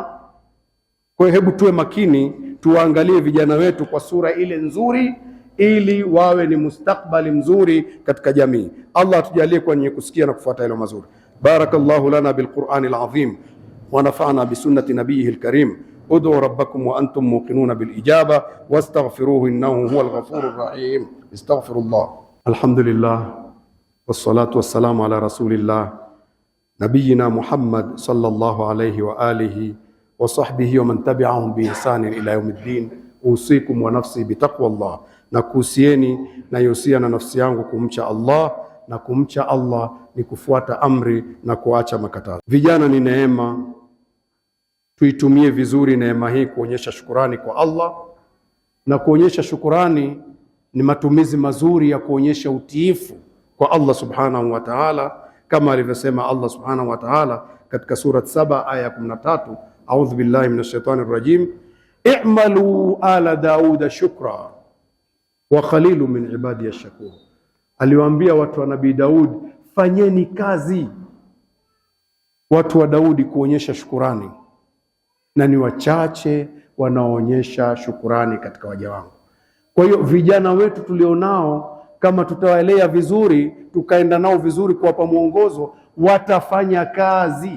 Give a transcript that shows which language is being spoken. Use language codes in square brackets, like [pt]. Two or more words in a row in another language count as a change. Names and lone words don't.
[sw] Kwa hiyo hebu tuwe makini, tuwaangalie vijana wetu kwa sura ile nzuri, ili wawe ni mustakbali mzuri katika jamii. Allah atujalie kwa wenye kusikia na kufuata yale mazuri. [ar] بارك الله لنا بالقرآن العظيم ونفعنا بسنة نبيه الكريم. ادعوا ربكم وأنتم موقنون بالإجابة واستغفروه إنه هو الغفور الرحيم. أستغفر الله. الحمد لله والصلاة والسلام على رسول الله نبينا محمد صلى الله عليه وآله وصحبه ومن تبعهم بإحسان إلى يوم الدين. أوصيكم ونفسي بتقوى الله. [sw] Na kuhusieni na yusia na nafsi yangu kumcha Allah, na kumcha Allah ni kufuata amri na kuacha makatazo. Vijana ni neema, tuitumie vizuri neema hii kuonyesha shukurani kwa Allah, na kuonyesha shukurani ni matumizi mazuri ya kuonyesha utiifu kwa Allah [ar] سبحانه وتعالى, [sw] kama alivyosema Allah [ar] سبحانه وتعالى [sw] katika surat 7 aya 13, [ar] أعوذ بالله من الشيطان الرجيم اعملوا آل داود شكرا وقليل من عبادي الشكور. [sw] Aliwaambia watu wa Nabii Daud, fanyeni kazi watu wa Daudi kuonyesha shukurani, na ni wachache wanaoonyesha shukurani katika waja wangu. Kwa hiyo vijana wetu tulionao, kama tutawalea vizuri, tukaenda nao vizuri, kuwapa mwongozo, watafanya kazi.